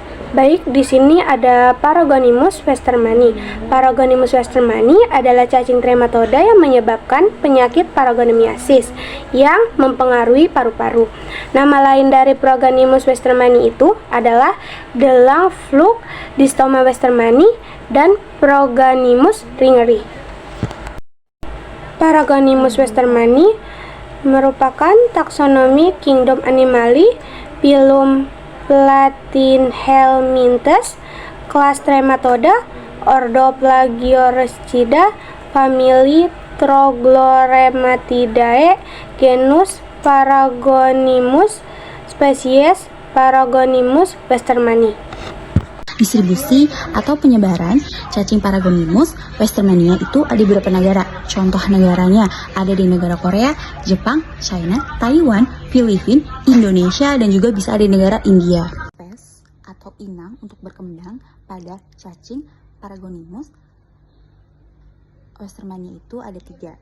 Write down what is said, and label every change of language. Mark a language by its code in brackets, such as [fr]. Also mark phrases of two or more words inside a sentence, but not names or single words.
[id] Baik, di sini ada Paragonimus westermani. Paragonimus westermani adalah cacing trematoda yang menyebabkan penyakit paragonimiasis yang mempengaruhi paru-paru. Nama lain dari Paragonimus westermani itu adalah Delang Fluke, Distoma westermani, dan Paragonimus ringeri. Paragonimus westermani merupakan taksonomi kingdom Animalia, phylum Platyhelminthes, kelas Trematoda, ordo Plagiaurocida, famili Troglorematidae, genus Paragonimus, spesies Paragonimus westermani. Distribusi atau penyebaran cacing Paragonimus westermania itu ada di beberapa negara. Contoh negaranya ada di negara Korea, Jepang, China, Taiwan, Filipina, Indonesia, dan juga bisa ada di negara India. Spes atau inang untuk berkembang pada cacing Paragonimus westermania itu ada 3.